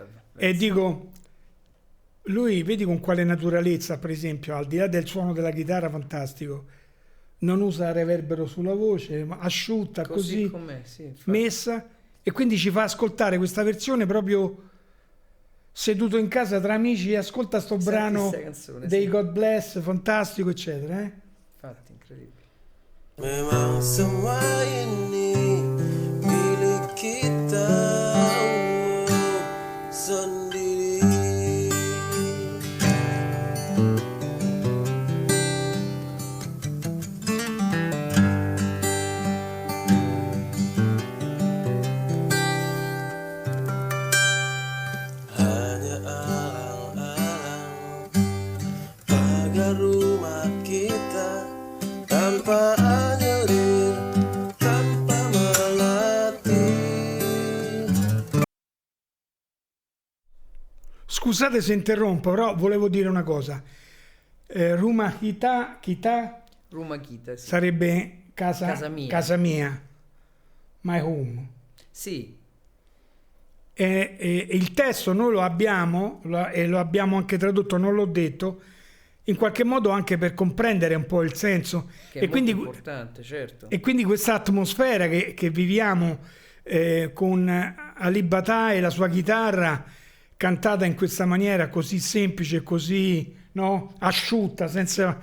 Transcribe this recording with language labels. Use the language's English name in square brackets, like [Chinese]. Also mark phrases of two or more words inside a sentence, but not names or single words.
[Italian] E dico, lui vedi con quale naturalezza, per esempio, al di là del suono della chitarra fantastico, non usa reverbero sulla voce, ma asciutta così com'è, sì, messa, e quindi ci fa ascoltare questa versione proprio seduto in casa tra amici, ascolta sto brano dei God Bless, fantastico, eccetera. Infatti, incredibile. [Indonesian] Memang semua ini milik kita sendiri. Hanya alang-alang pagar rumah kita, tanpa anyelir, tanpa melatih. [Italian] Scusate se interrompo, però volevo dire una cosa. Ruma Kita Ruma Kita, sì. sarebbe casa mia. casa mia, [English] my home. [Italian] Sì. e il testo noi lo abbiamo e lo abbiamo anche tradotto, non l'ho detto, in qualche modo anche per comprendere un po' il senso. Che è molto importante, certo. E quindi questa atmosfera che viviamo con Ali Bata e la sua chitarra cantata in questa maniera così semplice, così, no, asciutta, senza...